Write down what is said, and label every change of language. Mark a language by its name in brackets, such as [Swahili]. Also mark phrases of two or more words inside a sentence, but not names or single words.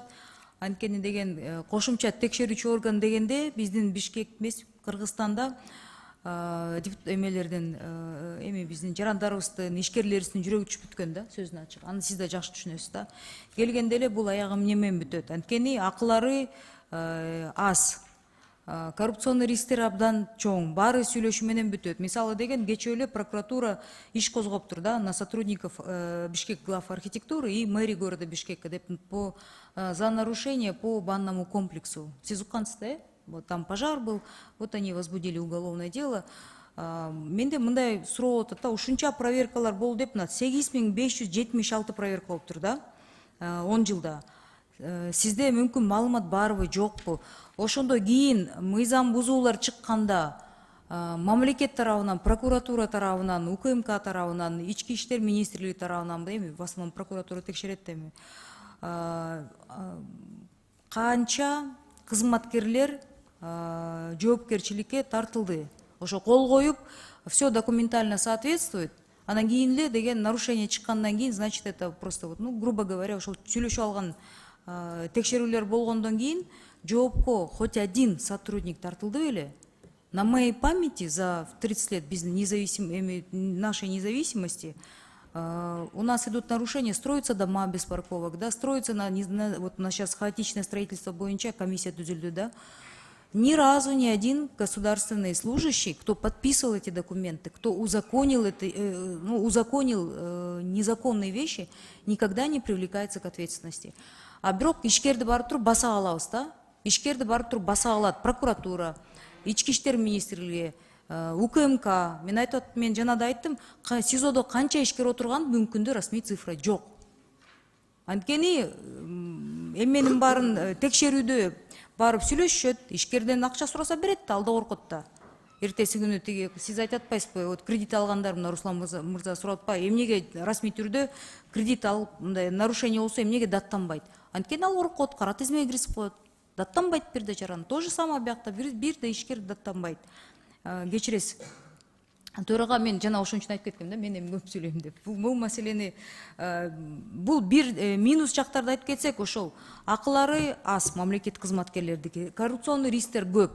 [Kyrgyz] Анткени деген кошумча текшерүүчү орган дегенде биздин Бишкек эмес, Кыргызстанда эмелердин эми биздин жарандарыбыздын, ишкерлерибиздин жүрөгү түшүп бүткөн да, сөзүн ачык. Аны сиз да жакшы түшүнөсүз да. Келгенде эле бул аягы эмне менен бүтөт? Анткени акылары аз. Коррупционный рисктер абдан чоң, баары сүйлөшүү менен бүтөт. Мисалы деген кечээ эле прокуратура иш козгоптур да [Russian] на сотрудников Бишкек глав архитектуры и мэрии города Бишкека деп за нарушение по банному комплексу. [Kyrgyz] Сиз уккансыз да, [Russian] вот там пожар был, вот они возбудили уголовное дело. [Kyrgyz] Менде мындай суроо болуп атат да, ушунча проверкалар болду деп, 8576 проверка болуптур да, 10 жылда. Сизде мүмкүн маалымат барбы, жокпу? Ошондо кийин мыйзам бузуулар чыкканда мамлекет тарабынан, прокуратура тарабынан, УКМК тарабынан, Ички иштер министрлиги тарабынан, эми [Russian] в основном [Kyrgyz] прокуратура текшерет эми, канча кызматкерлер жоопкерчиликке тартылды? Ошо кол коюп, [Russian] все документально соответствует. [Kyrgyz] Анан кийин эле деген нарушение чыккандан кийин, [Russian] значит, это просто вот, ну, грубо говоря, [Kyrgyz] ошол сүйлөшүп алган текшерүүлөр болгондон кийин жоопко [Russian] хоть один сотрудник [Kyrgyz] тартылды беле? [Russian] На моей памяти за 30 лет нашей независимости у нас идут нарушения, строятся дома без парковок, да, строится вот у нас сейчас хаотичное строительство [Kyrgyz] боюнча комиссия түзүлдү, да. [Russian] Ни разу ни один государственный служащий, кто подписывал эти документы, кто узаконил незаконные вещи, никогда не привлекается к ответственности. [Kyrgyz] А бирок ишкерди барып туруп баса алабыз да. Ишкерди барып туруп баса алат прокуратура, Ички иштер министрлиги, УКМК. Мен айтып, мен жанада айттым, СИЗОдо канча ишкер отурган мүмкүндүү расмий цифра жок. Анткени эменин баарын текшерүүдө барып сүйлөшүшөт, ишкерден акча сураса берет да, алда коркот да. Эртеси күнү тиги сиз айтып атпайсызбы, вот кредит алгандар, мына Руслан мырза сурап атпайбы, эмнеге расмий түрдө кредит алып, мындай нарушение болсо эмнеге даттанбайт? Анткени ал коркот, кара тизмеге киргизип коет. Даттанбайт бирде жаран. [Russian] То же самое [Kyrgyz] биякта бирде ишкер даттанбайт. Кечиресиз. Төрага мен жана ошон үчүн айтып кеткем да, мен эми көп сүйлөйм деп. Бул маселени, бул бир минус жактарды айтып кетсек, ошол акылары аз мамлекет кызматкерлердики, коррупционный рисктер көп.